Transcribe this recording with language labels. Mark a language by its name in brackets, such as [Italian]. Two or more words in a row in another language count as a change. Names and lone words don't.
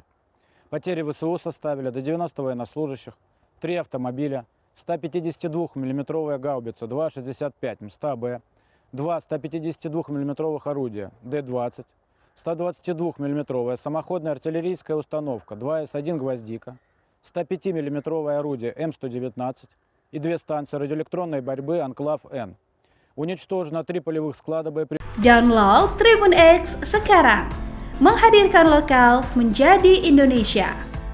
[Russian] Потери ВСУ составили до 90 военнослужащих, 3 автомобиля, 152 миллиметровая гаубица 2,65 МСТБ, 2 152 миллиметровых орудия Д-20, 122 миллиметровая самоходная артиллерийская установка 2С1 «Гвоздика», 105 миллиметровое орудие М119 и 2 станции радиоэлектронной борьбы «Анклав-Н». Уничтожено 3 полевых склада боеприпасов. [Indonesian] Download Tribun X sekarang, menghadirkan lokal menjadi Indonesia.